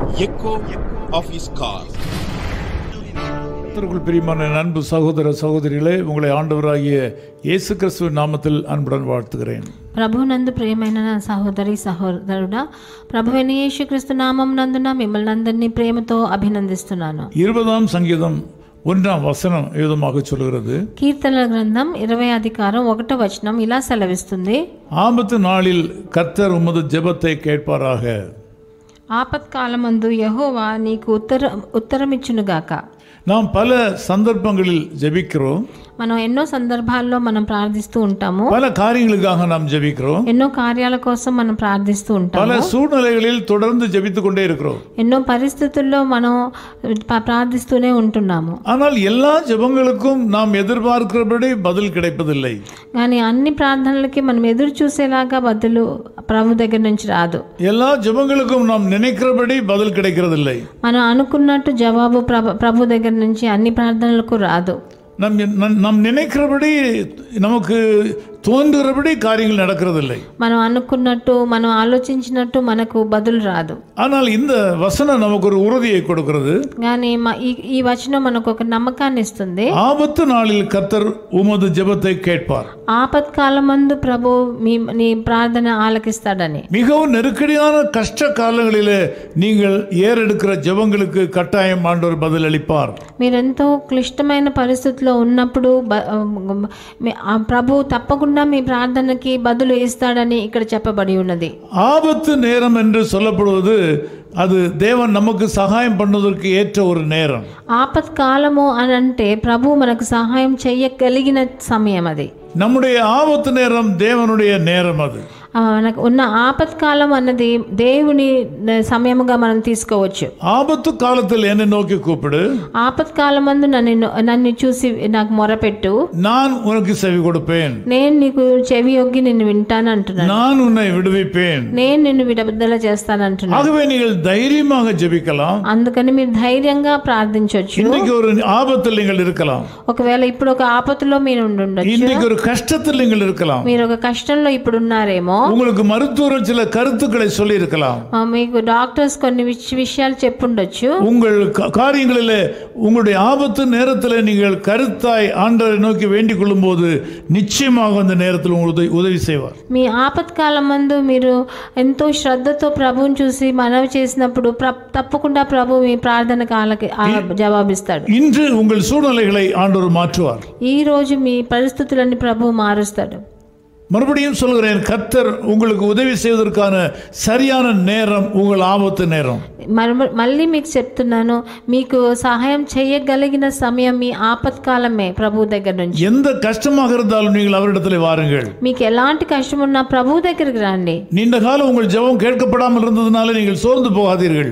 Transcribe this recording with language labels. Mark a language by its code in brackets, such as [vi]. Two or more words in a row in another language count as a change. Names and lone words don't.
[en] echo of his call. [ta] பிரியமான அன்பு சகோதர சகோதரிகளே, உங்களை ஆண்டவராகிய இயேசு கிறிஸ்துவின் நாமத்தில் அன்புடன் வாழ்த்துகிறேன். [te] ప్రభునందు ప్రియమైన సహోదరి సహోదరుడా, ప్రభువైన యేసుక్రీస్తు నామం నందున మిమ్మల్ని అందరినీ ప్రేమతో అభినందిస్తున్నాను. 20వ సంగీతం 1వ వచనం ఈ విధంగా சொல்கிறது. కీర్తనల గ్రంథం 20వ అధ్యాయం 1వ వచనం ఇలా సెలవిస్తుంది. [ta] ஆபத்து நாளில் கர்த்தர் உமது ஜெபத்தை கேட்பாராக. [te] ఆపత్కాలమందు యెహోవా నీకు ఉత్తరమిచ్చునుగాక. [ta] நாம் பல சந்தர்ப்பங்களில் ஜெபிக்கிறோம். [te] మనం ఎన్నో సందర్భాల్లో మనం ప్రార్థిస్తూ ఉంటాము. [ta] பல காரியங்களுக்காக நாம் ஜெபிக்கிறோம். [te] ఎన్నో కార్యాల కోసం మనం ప్రార్థిస్తూ ఉంటాము. [ta] பல சூழ்நிலைகளில் தொடர்ந்து ஜெபித்துக் கொண்டே இருக்கிறோம். [te] ఎన్నో పరిస్థితుల్లో మనం ప్రార్థిస్తూనే ఉంటున్నాము. [ta] ஆனால் எல்லா ஜெபங்களுக்கும் நாம் எதிர்பார்க்கிறபடி பதில் கிடைப்பதில்லை. [te] కానీ అన్ని ప్రార్థనలకి మనం ఎదురు చూసేలాగా బదులు ప్రభు దగ్గర నుంచి రాదు. [ta] எல்லா ஜெபங்களுக்கும் நாம் நினைக்கிறபடி பதில் கிடைக்கிறதில்லை. [te] మనం అనుకున్నట్టు జవాబు ప్రభు దగ్గర నుంచి అన్ని ప్రార్థనలకు రాదు. [ta] நம் நினைக்கிறபடி நமக்கு தோன்றுகிறபடி காரியங்கள் நடக்கிறதில்லை. [te] మనం అనుకున్నట్టు మనం ఆలోచించినట్టు మనకు బదులు రాదు. [ta] ஆனால் இந்த வசனம் நமக்கு ஒரு உறுதியை கொடுக்கிறது. [te] కానీ ఈ వచనం మనకు ఒక నమ్మకాన్ని ఇస్తుంది. [ta] ஆபத்து நாளில் கர்த்தர் உமது ஜெபத்தை கேட்பார். [te] ఆపత్కాలమందు ప్రభు నీ ప్రార్థన ఆలకిస్తాడని. [ta] மிகவும் நெருக்கடியான கஷ்ட காலங்களிலே நீங்கள் ஏறெடுக்கிற ஜெபங்களுக்கு கட்டாயம் ஆண்டவர் பதில் அளிப்பார். [te] మీరెంతో క్లిష్టమైన పరిస్థితుల్లో ఉన్నప్పుడు ప్రభు తప్పకుండా మీ ప్రార్థనకి బదులు ఇస్తాడని ఇక్కడ చెప్పబడి ఉన్నది. [ta] ஆபத்து நேரம் என்று சொல்லப்படுவது அது தேவன் நமக்கு சகாயம் பண்ணுவதற்கு ஏற்ற ஒரு நேரம். [te] ఆపత్కాలము అని అంటే ప్రభు మనకు సహాయం చేయగలిగిన సమయం అది. [ta] நம்முடைய ஆபத்து நேரம் தேவனுடைய நேரம். அது [te] మనకు ఉన్న ఆపత్కాలం అన్నది దేవుని సమయముగా మనం తీసుకోవచ్చు. [ta] ஆபத்து காலத்தில் என்னை நோக்கி கூப்பிடு. [te] ఆపత్కాలమందు నన్ను చూసి నాకు మొరపెట్టు, [ta] நான் உனக்கு செவி கொடுப்பேன். [te] నేను నీకు చెవి ఒగ్గి నిన్ను వింటాను అంటున్నాను. [ta] நான் உன்னை విడిపిப்பேன். [te] నేను నిన్ను విడుదల చేస్తాను అంటున్నాను. [ta] ஆகவே நீங்கள் தைரியமாக ஜெபிக்கலாம். [te] అందుకని మీరు ధైర్యంగా ప్రార్థించవచ్చు. [ta] இன்னைக்கு ஒரு ஆபத்தில் நீங்கள் இருக்கலாம். [te] ఒకవేళ ఇప్పుడు ఒక ఆపత్తులో మీరు ఉండొచ్చు. [ta] இன்னைக்கு ஒரு கஷ்டத்தில் நீங்கள் இருக்கலாம். [te] మీరు ఒక కష్టంలో ఇప్పుడు ఉన్నారేమో. [ta] உங்களுக்கு மருத்துவர் சில கருத்துக்களை சொல்லி இருக்கலாம். [te] మీకు డాక్టర్స్ కొన్ని విషయాలు చెప్పుండొచ్చు. [ta] உங்கள் காரியங்களிலே உங்களுடைய ஆபத்து நேரத்தில் நீங்கள் கருத்தாய் ஆண்டவரை நோக்கி வேண்டிக் கொள்ளும் போது நிச்சயமாக அந்த நேரத்தில் உங்களுக்கு உதவி செய்வார். [te] మీ ఆపత్కాలమందు మీరు ఎంతో శ్రద్ధతో ప్రభువుని చూసి మనవి చేసినప్పుడు తప్పకుండా ప్రభు మీ ప్రార్థనకు జవాబిస్తాడు. [ta] இன்று உங்கள் சூழ்நிலைகளை ஆண்டவர் மாற்றுவார். [te] ఈ రోజు మీ పరిస్థితులని ప్రభు మారుస్తాడు. [ta] மறுபடியும் சொல்கிறேன், கர்த்தர் உங்களுக்கு உதவி செய்வதற்கான சரியான நேரம் உங்கள் ஆபத்து நேரம். [te] మళ్ళీ మీకు చెప్తున్నాను, మీకు సహాయం చేయగలిగిన సమయం మీ ఆపత్కాలమే ప్రభు దగ్గర నుంచి. [ta] எந்த கஷ்டமாக இருந்தாலும் நீங்கள் அவரிடத்தில் வாருங்கள். [te] మీకు ఎలాంటి కష్టం ఉన్నా ప్రభు దగ్గరికి రండి. [ta] நீண்ட காலம் உங்கள் ஜெபம் கேட்கப்படாமல் இருந்ததனால நீங்கள் சோர்ந்து போகாதீர்கள்.